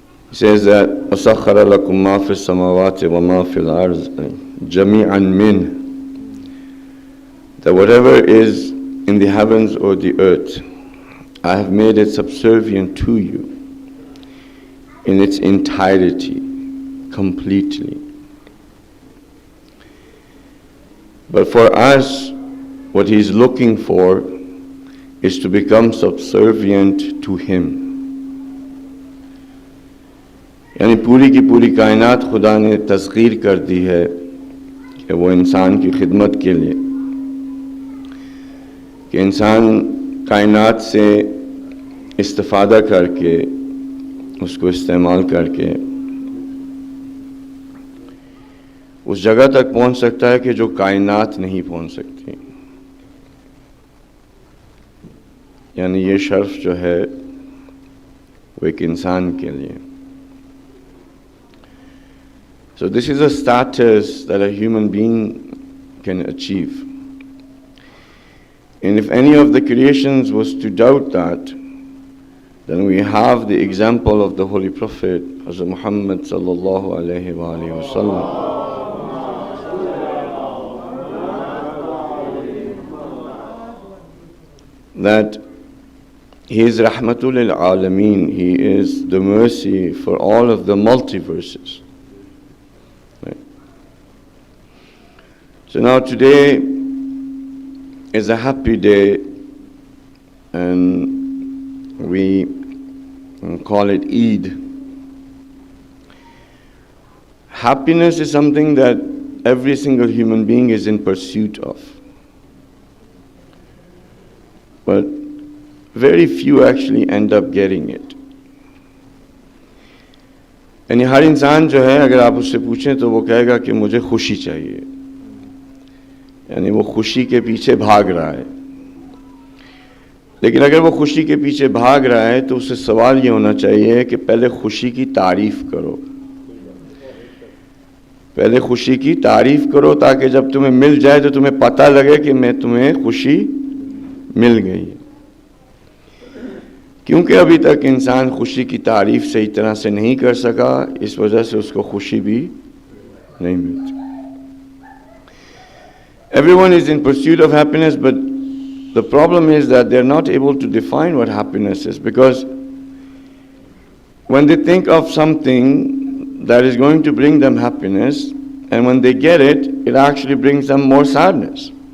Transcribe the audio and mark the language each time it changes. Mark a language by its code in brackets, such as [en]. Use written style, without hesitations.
[en] He says that [ar] وَسَخَّرَ لَكُم مَا فِي السَّمَاوَاتِ وَمَا فِي الْأَرْضِ جَمِيعًا مِّنْهُ, [en] that whatever is in the heavens or the earth, I have made it subservient to you in its entirety, completely. But for us, what He's looking for is to become subservient to Him. [ur] یعنی پوری کی پوری کائنات خدا نے تسخیر کر دی ہے کہ وہ انسان کی خدمت کے لیے، کہ انسان کائنات سے استفادہ کر کے، اس کو استعمال کر کے اس جگہ تک پہنچ سکتا ہے کہ جو کائنات نہیں پہنچ سکتی. یعنی یہ شرف جو ہے وہ ایک انسان کے لیے. [en] So this is a status that a human being can achieve. And if any of the creations was to doubt that, then we have the example of the Holy Prophet, Hazrat Muhammad sallallahu alayhi wa sallam. That He is Rahmatul lil Alameen, He is the mercy for all of the multiverses. Right? So now today is a happy day, and we call it Eid. Happiness is something that every single human being is in pursuit of. But very few actually end up getting it. [ur] یعنی ہر انسان جو ہے اگر آپ اس سے پوچھیں تو وہ کہے گا کہ مجھے خوشی چاہیے، یعنی وہ خوشی کے پیچھے بھاگ رہا ہے. لیکن اگر وہ خوشی کے پیچھے بھاگ رہا ہے تو اس سے سوال یہ ہونا چاہیے کہ پہلے خوشی کی تعریف کرو. पहले खुशी की तारीफ करो ताकि जब तुम्हें मिल जाए तो तुम्हें पता लगे कि मैं तुम्हें खुशी मिल गई है। क्योंकि अभी तक इंसान खुशी की तारीफ सही तरह से नहीं कर सका, इस वजह से उसको खुशी भी नहीं मिलती। [en] Everyone is in pursuit of happiness, but the problem is that they're not able to define what happiness is, because when they think of something that is going to bring them happiness, and when they get it, it actually brings them more sadness.